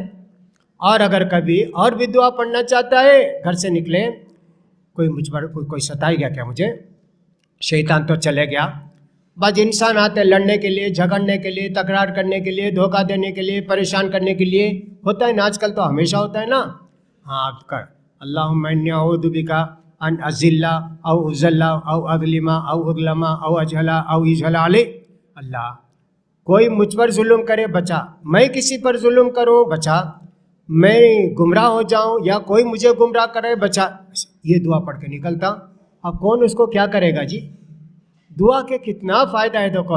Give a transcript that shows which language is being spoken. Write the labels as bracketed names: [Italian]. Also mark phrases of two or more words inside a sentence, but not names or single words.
[Urdu] اور اگر کبھی اور بھی دعا پڑھنا چاہتا ہے، گھر سے نکلے، کوئی مجھ پر کوئی ستائی گیا کیا مجھے، شیطان تو چلے گیا. بعض انسان آتے لڑنے کے لیے، جھگڑنے کے لیے، تکرار کرنے کے لیے، دھوکہ دینے کے لیے، پریشان کرنے کے لیے. ہوتا ہے نا آج کل تو ہمیشہ ہوتا ہے نا. ہاں آپ کر [Arabic] اللہم انی اعوذ بک ان اذل او اذل او اظلم او اظلم او اجہل او یجہل علی. [Urdu] اللہ کوئی مجھ پر ظلم کرے بچا، میں کسی پر ظلم کروں بچا، میں گمراہ ہو جاؤں یا کوئی مجھے گمراہ کرے بچا. یہ دعا پڑھ کے نکلتا. اب کون اس کو کیا کرے گا جی؟ دعا کے کتنا فائدہ ہے دیکھو.